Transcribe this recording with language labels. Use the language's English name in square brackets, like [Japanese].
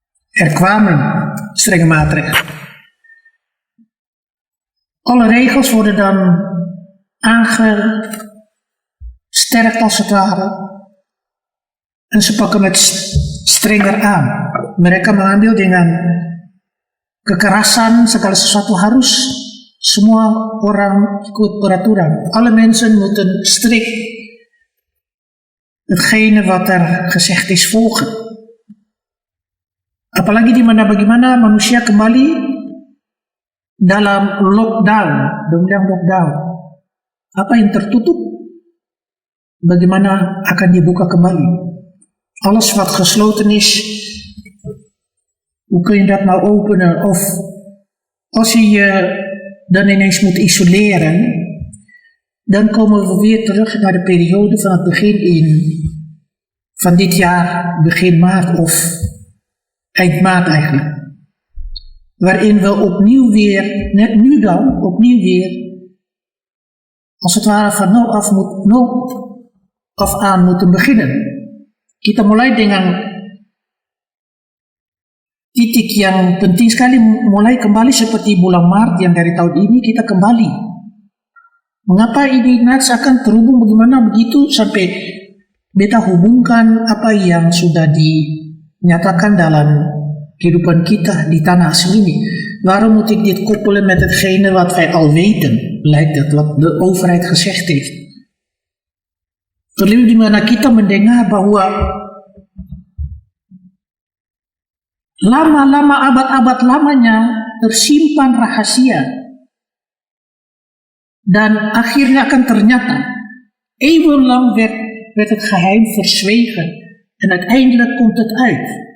[Dutch] Er kwamen strenge maatregelen. Alle regels worden dan aangesterkt als het ware en ze pakken het strenger aan. [Indonesian] Mereka mengambil dengan kekerasan, segala sesuatu harus semua orang ikut peraturan. [Dutch] Alle mensen moeten strikt hetgene wat er gezegd is volgen. [Indonesian] Apalagi di mana bagaimana manusia kembali dalam lockdown, dibilang lockdown. Apa yang tertutup, bagaimana akan dibuka kembali? [Dutch] Alles wat gesloten is, hoe kun je dat nou openen? Of als je je dan ineens moet isoleren, dan komen we weer terug naar de periode van het begin van dit jaar, begin maart of eind maart eigenlijk. Waarin we opnieuw weer, net nu dan, opnieuw weer, als het ware van nul af aan moeten beginnen. [Indonesian] Kita mulai dengan titik yang penting sekali, mulai kembali seperti bulan Maret yang dari tahun ini kita kembali. Mengapa ini Nats akan terhubung bagaimana begitu sampai beta hubungkan apa yang sudah dinyatakan dalam kehidupan kita di tanah asing ini. [Dutch] Waarom moet ik dit koppelen met hetgene wat wij al weten, lijkt het, wat de overheid gezegd heeft. [Indonesian] Terlebih di mana kita mendengar bahwa lama-lama, abad-abad lamanya tersimpan rahasia dan akhirnya akan ternyata [Dutch] eeuwenlang werd het geheim verzwegen en uiteindelijk komt het uit.